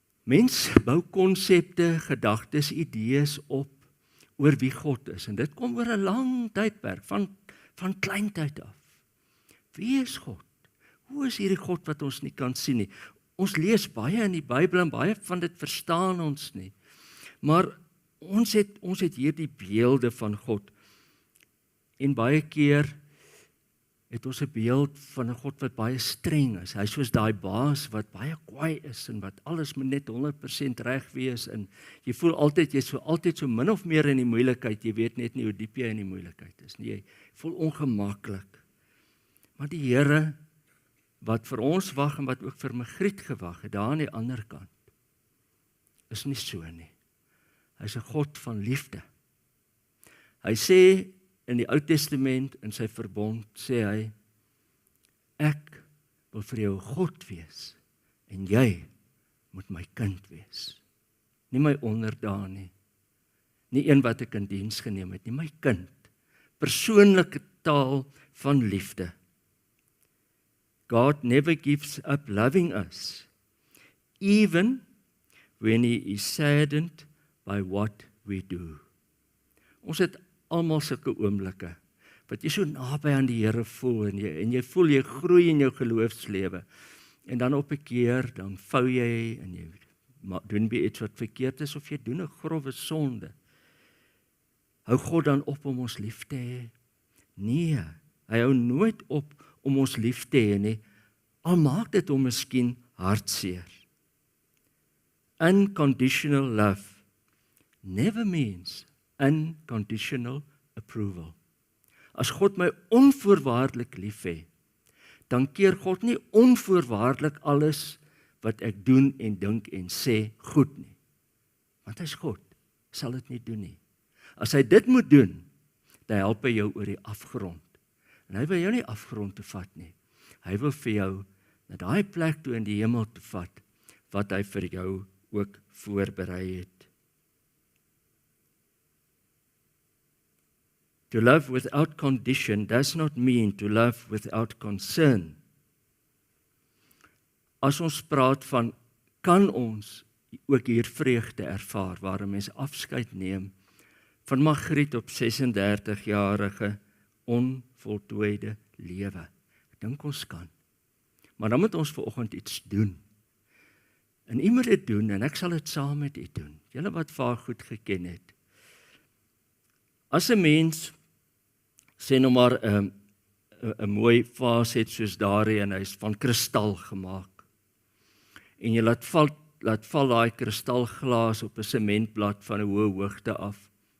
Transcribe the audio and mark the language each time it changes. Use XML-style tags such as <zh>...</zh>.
<af>Mens bou konsepte, gedagtes, idees op oor wie God is, en dit kom oor 'n lang tydperk, van kleintyd af. Wie is God? Hoe is hierdie God wat ons nie kan sien nie? Ons lees baie in die Bybel en baie van dit verstaan ons nie. Maar ons het hierdie beelde van God. En baie keer het ons 'n beeld van 'n God wat baie streng is. Hy is soos daai baas wat baie kwaai is en wat alles moet net 100% reg wees en jy voel altyd jy's altyd so min of meer in die moeilikheid. Jy weet net nie hoe diep jy in die moeilikheid is nie. Jy voel ongemaklik. Maar die Here wat vir ons wag en wat ook vir Magriet gewag het, daar aan die ander kant, is nie so nie. Hy is 'n God van liefde. Hy sê in die Ou Testament, in sy verbond, sê hy, ek wil vir jou God wees, en jy moet my kind wees. Nie my onderdaan nie, nie een wat ek in diens geneem het, nie my kind. Persoonlike taal van liefde.</af> <en>God never gives up loving us, even when he is saddened by what we do.</en> <af>Ons het almal sulke oomblikke, wat jy so naby aan die Here voel, en jy voel jy groei in jou geloofslewe, en dan op 'n keer, dan vou jy, en jy doen iets wat verkeerd is, of jy doen 'n grove sonde. Hou God dan op om ons lief te hê? Nee, hy hou nooit op om ons lief te hê nie, al maak dit hom miskien hartseer.</af> <en>Unconditional love never means unconditional approval.</en> <af>As God my onvoorwaardelik lief hê, dan keer God nie onvoorwaardelik alles wat ek doen en dink en sê goed nie. Want hy is God, sal dit nie doen nie. As hy dit moet doen, dan help hy jou oor die afgrond. En hy wil jou nie afgrond toe vat nie. Hy wil vir jou na daai plek toe in die hemel toe vat, wat hy vir jou ook voorberei het.</af> <en>To love without condition does not mean to love without concern.</en> <af>As ons praat van, kan ons ook hier vreugde ervaar, waar 'n mens afskeid neem van Magriet op 36-jarige onvoltooide lewe. Ek dink ons kan. Maar dan moet ons vanoggend iets doen. En u moet dit doen, en ek sal dit saam met u doen. Julle wat vaar goed geken het. As 'n mens, sê nou maar 'n mooi vaas het soos daardie, en hy is van kristal gemaak. En jy laat val daai kristalglaas op 'n sementblad van 'n hoë hoogte af.</af>